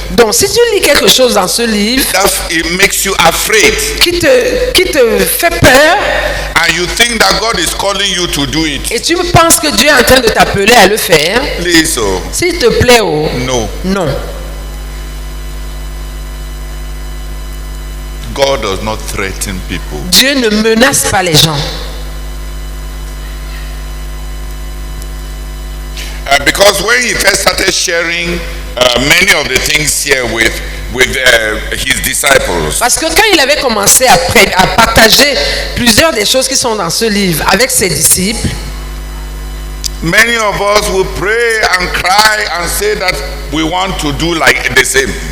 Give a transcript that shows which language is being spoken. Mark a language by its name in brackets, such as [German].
[French] Donc si tu lis quelque chose dans ce livre [English] it makes you afraid, [French] qui te fait peur [English] and you think that God is calling you to do it. [French] et tu penses que Dieu est en train de t'appeler à le faire, [English] Please, oh, [French] s'il te plaît, oh, [English] no. [French] non. [English] God does not threaten people. [French] Dieu ne menace pas les gens. [English] Because when he first started sharing many of the things here with his disciples, [French] Parce que quand il avait commencé à partager plusieurs des choses qui sont dans ce livre avec ses disciples, [English] many of us will pray and cry and say that we want to do like the same.